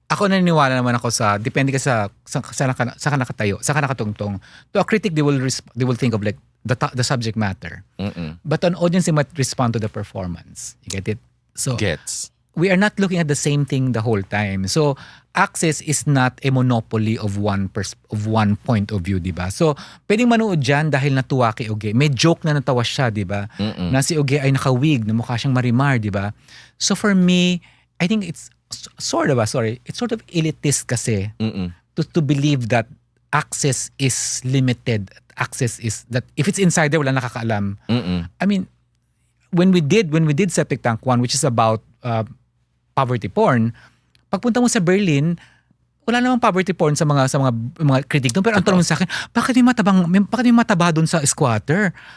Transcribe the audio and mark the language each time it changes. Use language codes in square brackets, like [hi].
[tl] ako naniniwala naman ako depende ka sa ka nakatayo, sa ka nakatungtong. [en] To a critic, they will think of like the subject matter. But an audience, they might respond to the performance. You get it? So Gets. we are not looking at the same thing the whole time. So access is not a monopoly of one point of view, [tl] di ba? So pwedeng manood dyan dahil natuwa kay Uge. May joke na natawa siya, di ba? Na si Uge ay nakawig, na mukha siyang Marimar, di ba? [en] So for me, I think it's sort of elitist kasi to believe that access is limited. Access is that if it's inside there, [tl] wala nakakaalam. [en] I mean, when we did Septic Tank 1, which is about poverty porn, [tl] pagpunta mo sa Berlin, wala namang poverty porn sa mga critic doon. Pero ang tanong sa akin, bakit may mataba doon sa squatter?